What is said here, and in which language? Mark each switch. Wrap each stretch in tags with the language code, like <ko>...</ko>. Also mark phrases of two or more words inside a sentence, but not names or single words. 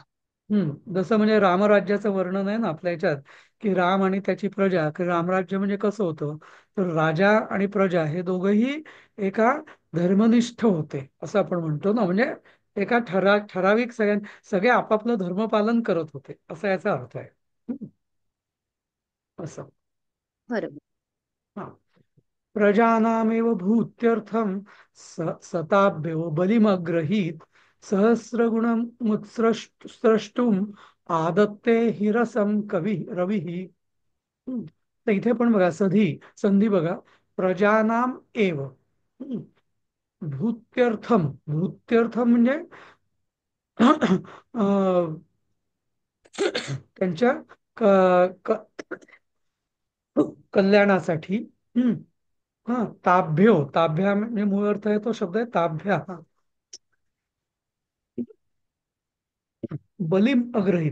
<mr>जसं म्हणजे रामराज्याचं वर्णन आहे ना आपल्या ह्याच्यात, की राम आणि त्याची प्रजा, की रामराज्य म्हणजे कसं होतं, तर राजा आणि प्रजा हे दोघंही एका धर्मनिष्ठ होते असं आपण म्हणतो ना, म्हणजे एका ठराविक सगळे आपापलं धर्मपालन करत होते, असा याचा अर्थ आहे. हम्म, असं. बरोबर. हा.</mr> <sa>प्रजानामेव भूत्यर्थम सताभ्यो बलिमग्रहीत सहस्रगुणमुत्स्रष्टुम आदत्ते हिरसम कवी रवी.</sa> <mr>तर इथे पण बघा, संधी बघा,</mr> <sa>प्रजानाम एव. हम्म.</sa> <mr>भूत्यर्थम म्हणजे अं, त्यांच्या क, क, कल्याणासाठी. हम्म. हा. ताभ्या म्हणजे मूळ अर्थ आहे, तो शब्द आहे ताभ्या.</mr> <sa>हा. बलीम अग्रहित.</sa>